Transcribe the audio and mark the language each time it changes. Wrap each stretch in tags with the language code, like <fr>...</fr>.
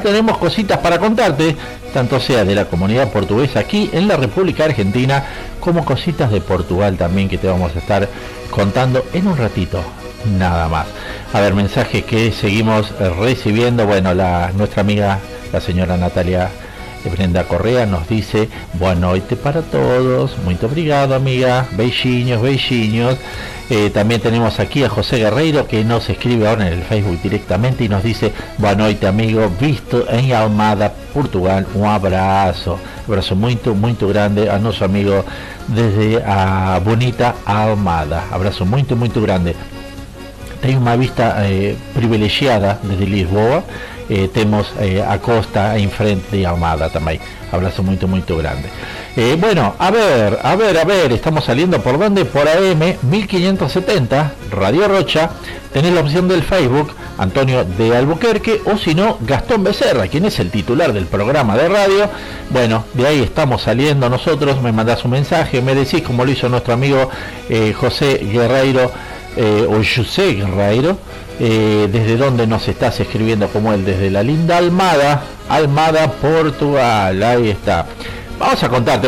<es>Tenemos cositas para contarte, tanto sea de la comunidad portuguesa aquí en la República Argentina, como cositas de Portugal también que te vamos a estar contando en un ratito, nada más. A ver, mensajes que seguimos recibiendo. Bueno, nuestra amiga, la señora Natalia Brenda Correa, nos dice,</es> <pt>boa noite para todos, muito obrigado amiga, beijinhos, beijinhos.</pt> <es>También tenemos aquí a José Guerreiro, que nos escribe ahora en el Facebook directamente y nos dice,</es> <pt>boa noite amigo,</pt> <es>visto en Almada, Portugal, un abrazo. Abrazo</es> <pt>muito grande</pt> <es>a nuestro amigo desde a bonita Almada. Abrazo</es> <pt>muito grande. Tem uma vista privilegiada desde Lisboa. Temos a costa em frente de Almada também. Abraço muito grande.</pt> <es>Bueno, a ver, estamos saliendo por dónde? Por AM 1570, Radio Rocha. Tenés la opción del Facebook, Antonio de Albuquerque, o si no, Gastón Becerra, quien es el titular del programa de radio. Bueno, de ahí estamos saliendo nosotros. Me mandás un mensaje, me decís, como lo hizo nuestro amigo José Guerreiro, o José Guerreiro, desde dónde nos estás escribiendo, como él, desde la linda Almada, Portugal. Ahí está. Vamos a contarte.</es>